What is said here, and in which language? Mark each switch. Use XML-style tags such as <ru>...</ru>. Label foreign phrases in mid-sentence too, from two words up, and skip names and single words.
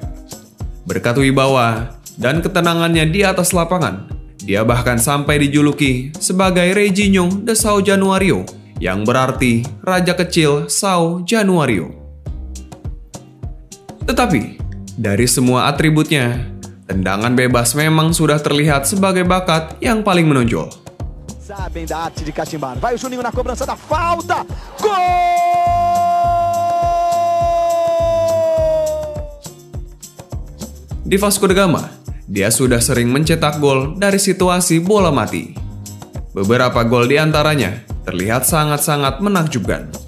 <id>Berkat wibawa dan ketenangannya di atas lapangan, dia bahkan sampai dijuluki sebagai Reginho de São Januário, yang berarti Raja Kecil São Januário. Tetapi, dari semua atributnya, tendangan bebas memang sudah terlihat sebagai bakat yang paling menonjol.</id> <pt>Sabem da arte de catimbar. Vai o Juninho na cobrança da falta. Gol!</pt> <id>Di Vasco da Gama, dia sudah sering mencetak gol dari situasi bola mati. Beberapa gol di antaranya terlihat sangat-sangat menakjubkan.</id>